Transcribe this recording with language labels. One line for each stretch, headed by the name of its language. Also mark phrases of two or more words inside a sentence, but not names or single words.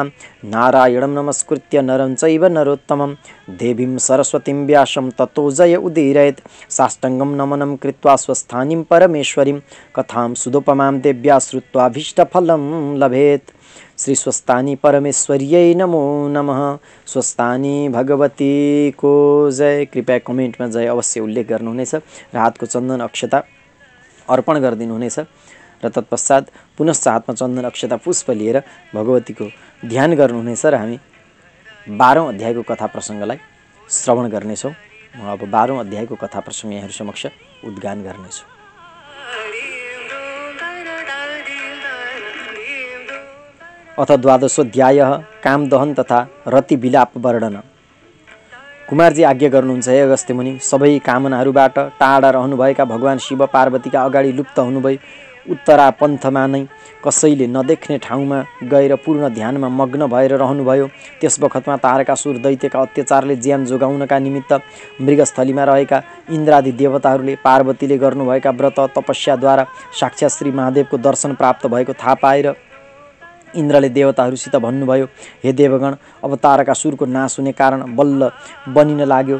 Sanskrit: नारायणं नमस्कृत्य नरं चैव नरोत्तमं देवीं सरस्वतीं व्यासं ततो जय उदीरयेत्। साष्टाङ्गं नमनं कृत्वा स्वस्थानीं परमेश्वरीं कथां सुदुपमां देव्या श्रुत्वाभीष्टफलं लभेत्। श्री स्वस्थानी परमेश्वर्यै नमो नमः।
Nepali: स्वस्थानी भगवती को जय। कृपया कमेन्टमा जय अवश्य उल्लेख गर्नुहुनेछ र हातको चन्दन अक्षता अर्पण गरिदिनुहुनेछ र तत्पश्चात पुनश्च हातमा चन्दन अक्षता पुष्प लिएर भगवतीको ध्यान गर्नुहुनेछ र हामी 12औं अध्यायको कथा प्रसङ्गलाई श्रवण गर्नेछौँ। म अब 12औं अध्यायको कथा प्रसङ्ग यहाँहरू समक्ष उद्गान गर्नेछु।
Sanskrit: अथ द्वादशोऽध्यायः कामदहन तथा रतिविलाप वर्णन।
Nepali: कुमारजी आज्ञा गर्नुहुन्छ हे अगस्त्य मुनि, सबै कामनाहरूबाट टाढा रहनुभएका भगवान शिव पार्वतीका अगाडि लुप्त हुनुभई उत्तरा पन्थमा नै कसैले नदेख्ने ठाउँमा गएर पूर्ण ध्यानमा मग्न भएर रहनुभयो। त्यस बखतमा तारकासुर दैत्यका अत्याचारले ज्यान जोगाउनका निमित्त मृगस्थलीमा रहेका इन्द्रादि देवताहरूले पार्वतीले गर्नुभएका व्रत तपस्याद्वारा साक्षात् श्री महादेवको दर्शन प्राप्त भएको थाहा पाएर इन्द्रले देवताहरूसित भन्नुभयो, हे देवगण, अब तारकासुरको नाश हुने कारण बल्ल बनिन लाग्यो।